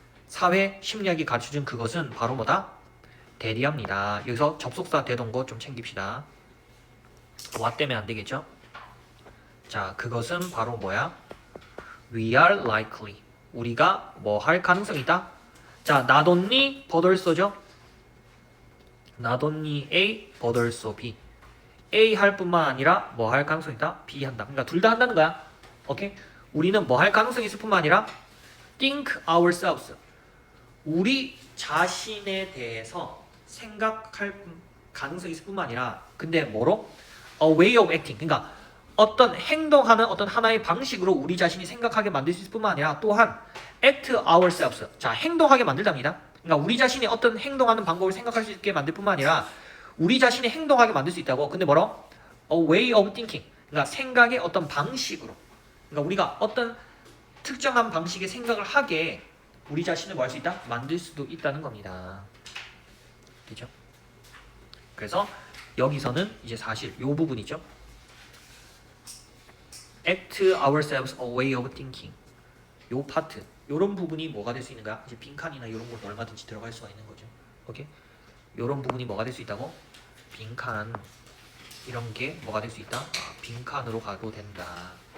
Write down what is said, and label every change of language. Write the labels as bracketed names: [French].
[Korean] 사회 심리학이 가르쳐준 그것은 바로 뭐다? 대리합니다. 여기서 접속사 되던 거 좀 챙깁시다. what 때문에 안 되겠죠? 자, 그것은 바로 뭐야? [English] we are likely, [Korean] 우리가 뭐 할 가능성이 있다? 자, [English] not only but also [Korean] 죠? [English] not only A but also B. [Korean] A 할 뿐만 아니라 뭐 할 가능성이 있다? B 한다. 그러니까 둘 다 한다는 거야. 오케이? 우리는 뭐 할 가능성이 있을 뿐만 아니라 [English] think ourselves, [Korean] 우리 자신에 대해서 생각할 가능성이 있을 뿐만 아니라 근데 뭐로? [English] A way of acting. [Korean] 그러니까 어떤 행동하는 어떤 하나의 방식으로 우리 자신이 생각하게 만들 수 있을 뿐만 아니라 또한 [English] act ourselves. [Korean] 자, 행동하게 만들답니다. 그러니까 우리 자신이 어떤 행동하는 방법을 생각할 수 있게 만들 뿐만 아니라 우리 자신이 행동하게 만들 수 있다고. 근데 뭐로? [English] A way of thinking. [Korean] 그러니까 생각의 어떤 방식으로. 그러니까 우리가 어떤 특정한 방식의 생각을 하게 우리 자신을 뭐 할 수 있다? 만들 수도 있다는 겁니다. 되죠? 그래서 여기서는 이제 사실 요 부분이죠. [English] act ourselves a way of thinking. [Korean] 요 파트, 요런 부분이 뭐가 될 수 있는가? 이제 빈칸이나 요런 건 얼마든지 들어갈 수가 있는 거죠. 오케이? 요런 부분이 뭐가 될 수 있다고? 빈칸, 이런 게 뭐가 될 수 있다? 빈칸으로 가도 된다.